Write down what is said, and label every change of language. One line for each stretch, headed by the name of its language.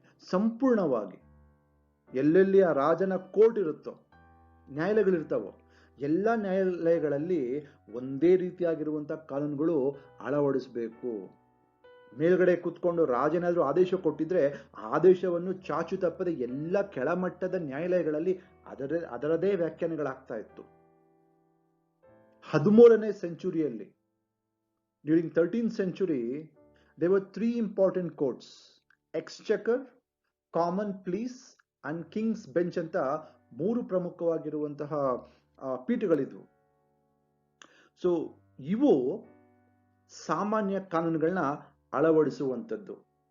Kannada: ಸಂಪೂರ್ಣವಾಗಿ ಎಲ್ಲೆಲ್ಲಿ ಆ ರಾಜನ ಕೋರ್ಟ್ ಇರುತ್ತೋ, ನ್ಯಾಯಾಲಯಗಳಿರ್ತಾವೋ, ಎಲ್ಲ ನ್ಯಾಯಾಲಯಗಳಲ್ಲಿ ಒಂದೇ ರೀತಿಯಾಗಿರುವಂತಹ ಕಾನೂನುಗಳು ಅಳವಡಿಸಬೇಕು. ಮೇಲ್ಗಡೆ ಕೂತ್ಕೊಂಡು ರಾಜನಾದ್ರೂ ಆದೇಶ ಕೊಟ್ಟಿದ್ರೆ ಆದೇಶವನ್ನು ಚಾಚು ತಪ್ಪದೆ ಎಲ್ಲ ಕೆಳಮಟ್ಟದ ನ್ಯಾಯಾಲಯಗಳಲ್ಲಿ ಅದರದೇ ವ್ಯಾಖ್ಯಾನಗಳಾಗ್ತಾ ಇತ್ತು. 13ನೇ ಸೆಂಚುರಿಯಲ್ಲಿ,
English: during 13th century, there were 3 important courts: Exchequer, Common Pleas and King's Bench
Kannada: ಅಂತ 3 ಪ್ರಮುಖವಾಗಿರುವಂತಹ ಪೀಠಗಳಿದ್ವು. ಸೊ ಇವು ಸಾಮಾನ್ಯ ಕಾನೂನುಗಳನ್ನ ಅಳವಡಿಸುವಂಥದ್ದು.